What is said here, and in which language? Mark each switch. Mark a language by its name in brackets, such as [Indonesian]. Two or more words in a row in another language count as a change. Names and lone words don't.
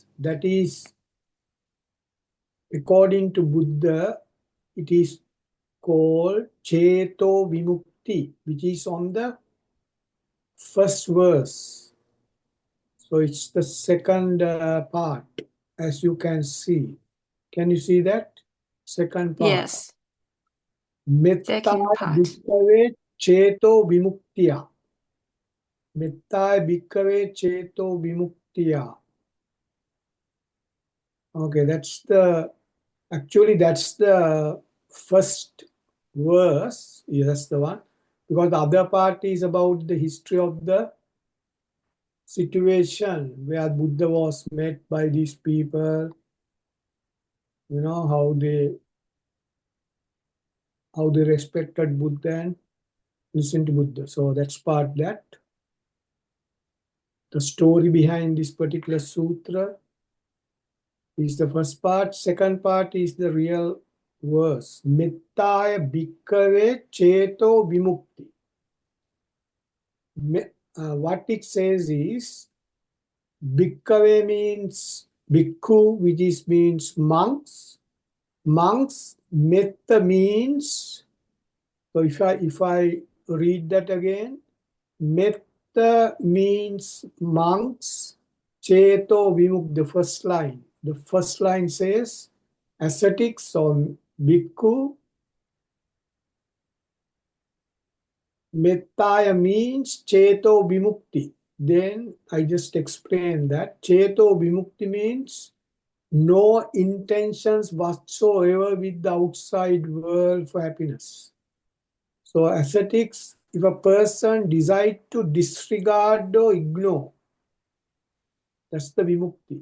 [English] That is, according to Buddha, it is called [Pali] Cheto Vimukti, [English] which is on the first verse. So it's the second part, as you can see. Can you see that? Second part. Yes, Meththa second part. [Pali] Bhikkhave Cheto Vimuktiya. Metthāya bhikkhave cheto vimuktiya. [English] Okay, that's the first verse. Yeah, that's the one. Because the other part is about the history of the situation where Buddha was met by these people, how they respected Buddha and listened to Buddha. So that's part that. The story behind this particular sutra is the first part. Second part is the real verse. [Pali] Metthāya bhikkhave cheto vimukti. [English] What it says is, bhikkhave means bhikkhu, which is means monks. Monks, metha means, so if I read that again, metha means monks, [Pali] cheto vimuk, [English] the first line. The first line says ascetics or bhikkhu. Metthāya means [Pali] cheto vimukti. [English] Then I just explained that [Pali] cheto vimukti [English] means no intentions whatsoever with the outside world for happiness. So ascetics, if a person decides to disregard or ignore, that's the vimukti.